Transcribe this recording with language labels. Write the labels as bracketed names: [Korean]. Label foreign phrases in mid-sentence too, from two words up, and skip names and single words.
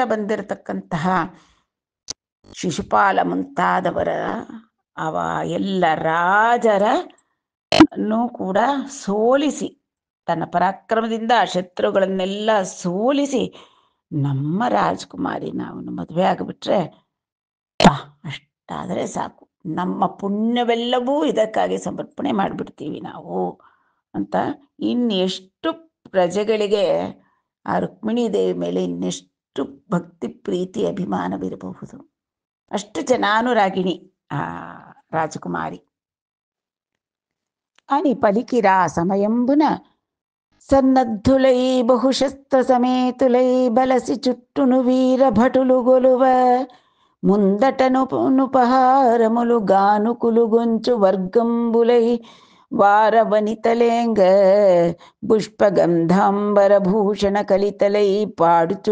[Kannada] ಬಂದಿರತಕ್ಕಂತಹ ಶಿಶುಪಾಲ ಮುಂತಾದವರ ಅವ ಎಲ್ಲ ರಾಜರನ್ನು ಕೂಡ ಸೋಲಿಸಿ, ತನ್ನ ಪರಾಕ್ರಮದಿಂದ ಆ ಶತ್ರುಗಳನ್ನೆಲ್ಲ ಸೋಲಿಸಿ ನಮ್ಮ ರಾಜ್ಕುಮಾರಿನ ಅವನು ಮದುವೆ ಆಗಿಬಿಟ್ರೆ ಅಷ್ಟಾದರೆ ಸಾಕು, ನಮ್ಮ ಪುಣ್ಯವೆಲ್ಲವೂ ಇದಕ್ಕಾಗಿ ಸಮರ್ಪಣೆ ಮಾಡಿಬಿಡ್ತೀವಿ ನಾವು ಅಂತ. ಇನ್ನೆಷ್ಟು ಪ್ರಜೆಗಳಿಗೆ ಆ ರುಕ್ಮಿಣೀ ದೇವಿ ಮೇಲೆ ಇನ್ನೆಷ್ಟು ಭಕ್ತಿ ಪ್ರೀತಿ ಅಭಿಮಾನವಿರಬಹುದು. ಅಷ್ಟು ಜನಾನುರಾಗಿಣಿ ಆ ರಾಜಕುಮಾರಿ. [Telugu] అని పలికిరా సమయంబున సన్నద్ధులై బహుశస్త్ర సమేతులై బలసి చుట్టును వీర భటులు గొలువ ముందటను నుపహారములు గానుకులు గొంచు వర్గంబులై వారవనితలేంగ పుష్పగంధాంబర భూషణ కలితలై పాడుచు